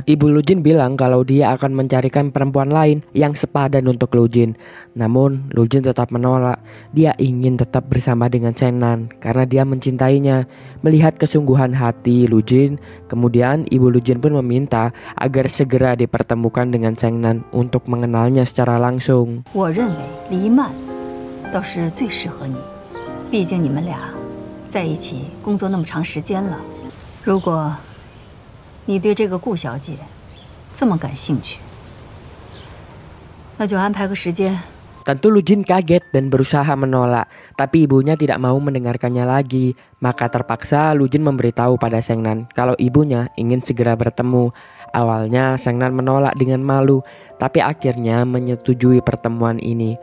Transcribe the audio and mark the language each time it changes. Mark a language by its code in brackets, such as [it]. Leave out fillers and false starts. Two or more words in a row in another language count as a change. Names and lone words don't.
[id] Ibu Lujin bilang kalau dia akan mencarikan perempuan lain yang sepadan untuk Lujin. Namun Lujin tetap menolak. Dia ingin tetap bersama dengan Shengnan karena dia mencintainya. Melihat kesungguhan hati Lujin, kemudian Ibu Lujin pun meminta agar segera dipertemukan dengan Shengnan untuk mengenalnya secara langsung. [zh] 我认为黎曼倒是最适合你，毕竟你们俩在一起工作那么长时间了。如果你对这个顾小姐这么感兴趣，那就安排个时间。 [id] Tentu Lujin kaget dan berusaha menolak, tapi ibunya tidak mau mendengarkannya lagi. Maka terpaksa Lujin memberitahu pada Shengnan kalau ibunya ingin segera bertemu. Awalnya Shengnan menolak dengan malu, tapi akhirnya menyetujui pertemuan ini.